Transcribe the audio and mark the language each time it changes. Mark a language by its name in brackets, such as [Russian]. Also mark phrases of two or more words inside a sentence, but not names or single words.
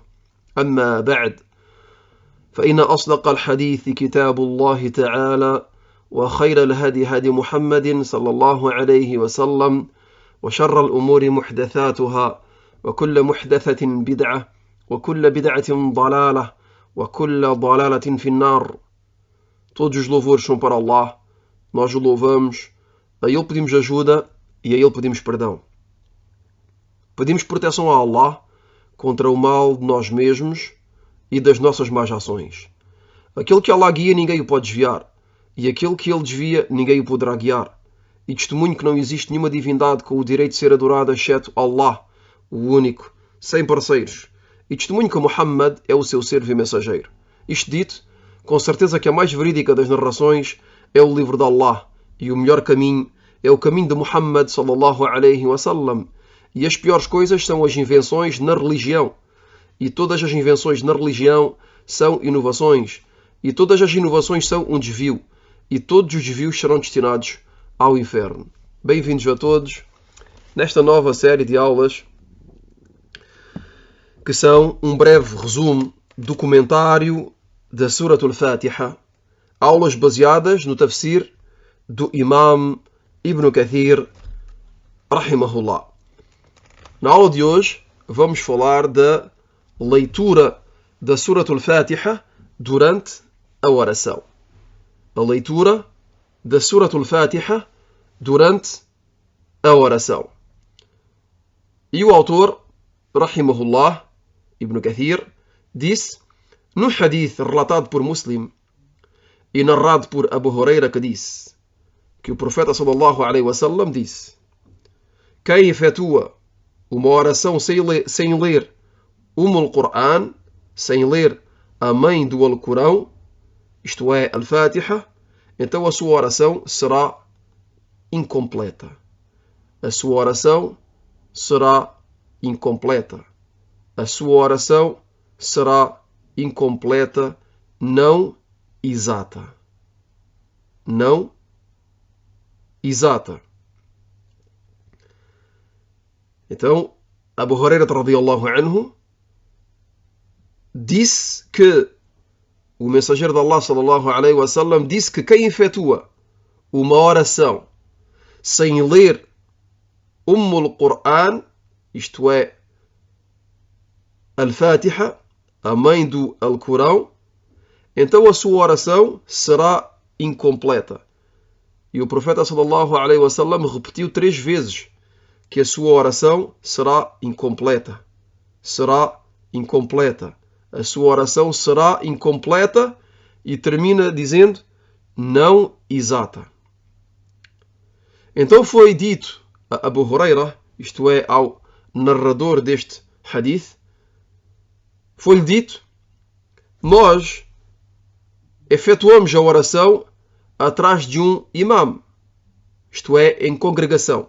[Arabic] أما بعد، فإن أصدق الحديث كتاب الله تعالى، وخير الهدي هدي محمد صلى الله عليه وسلم، وشر الأمور محدثاتها، وكل محدثة بدعة، وكل بدعة ضلالة، وكل ضلالة في النار. [Portuguese] Todos os louvores são para Allah, nós o louvamos, a Ele pedimos ajuda e a Ele pedimos perdão. Pedimos proteção a Allah contra o mal de nós mesmos e das nossas más ações. Aquele que Allah guia, ninguém o pode desviar, e aquele que Ele desvia, ninguém o poderá guiar. E testemunho que não existe nenhuma divindade com o direito de ser adorada, exceto Allah, o único, sem parceiros. E testemunho que Muhammad é o seu servo e mensageiro. Isto dito, com certeza que a mais verídica das narrações é o livro de Allah, e o melhor caminho é o caminho de Muhammad [Arabic] صلى الله عليه وسلم. [Portuguese] E as piores coisas são as invenções na religião. E todas as invenções na religião são inovações. E todas as inovações são um desvio. E todos os desvios serão destinados ao inferno. Bem-vindos a todos nesta nova série de aulas que são um breve resumo do comentário da Surat al-Fatiha, aulas baseadas no tafsir do Imam Ibn Kathir, rahimahullah. Na aula de hoje vamos falar da leitura da Surat al-Fatiha durante a oração. A leitura da Surat al-Fatiha durante a oração. E o autor, rahimahullah, Ibn Kathir, disse, no hadith relatado por Muslim e narrado por Abu Huraira, que disse que o profeta [Arabic] صلى الله عليه وسلم [Portuguese] disse: quem efetua uma oração sem ler Al-Qur'an, sem ler a mãe do Alcorão, isto é, Al-Fatiha, então a sua oração será incompleta. A sua oração será incompleta. A sua oração será incompleta, não exata. Não exata. Então, Abu Huraira [Arabic] رضي الله عنه [Portuguese] disse que o mensageiro de Allah [Arabic] صلى الله عليه وسلم [Portuguese] disse que quem efetua uma oração sem ler Al-Qur'an, isto é, Al-Fatiha, a mãe do Alcorão, então a sua oração será incompleta. E o profeta [Arabic] صلى الله عليه وسلم [Portuguese] repetiu 3 vezes que a sua oração será incompleta. Será incompleta. A sua oração será incompleta e termina dizendo não exata. Então foi dito a Abu Huraira, isto é, ao narrador deste hadith, foi-lhe dito, nós efetuamos a oração atrás de um imam, isto é, em congregação.